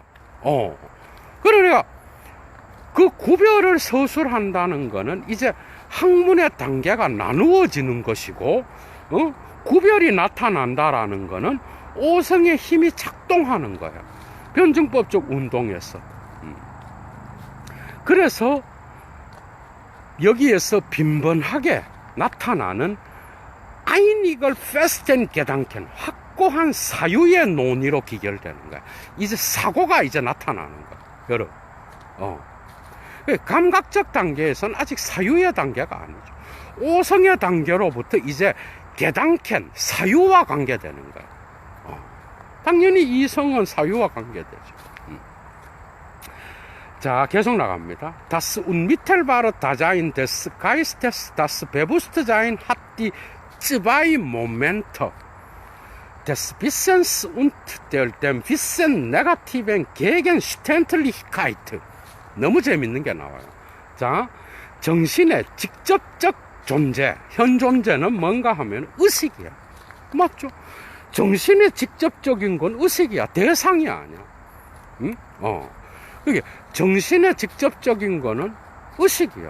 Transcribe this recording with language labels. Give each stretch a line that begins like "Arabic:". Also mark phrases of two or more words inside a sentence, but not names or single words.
Korean: 그러니까 그 구별을 서술한다는 거는 이제 학문의 단계가 나누어지는 것이고, 구별이 나타난다라는 거는 오성의 힘이 작동하는 거야. 변증법적 운동에서. 그래서 여기에서 빈번하게 나타나는
German: einiger festen Gedanken,
Korean: 확고한 사유의 논의로 기결되는 거야. 이제 사고가 이제 나타나는 거야, 여러분. 감각적 단계에서는 아직 사유의 단계가 아니죠. 오성의 단계로부터 이제 Gedanken, 사유와 관계되는 거야. 당연히 이성은 사유와 관계되죠. 자, 계속 나갑니다.
German: Das unmittelbare Dasein des Geistes, das Bewusstsein hat die zwei Momente des Wissens und der dem Wissen negativen Gegenständlichkeit.
Korean: 너무 재밌는 게 나와요. 자, 정신의 직접적 존재, 현 존재는 뭔가 하면 의식이야. 맞죠? 정신의 직접적인 건 의식이야. 대상이 아니야. 응? 그게 정신의 직접적인 거는 의식이야.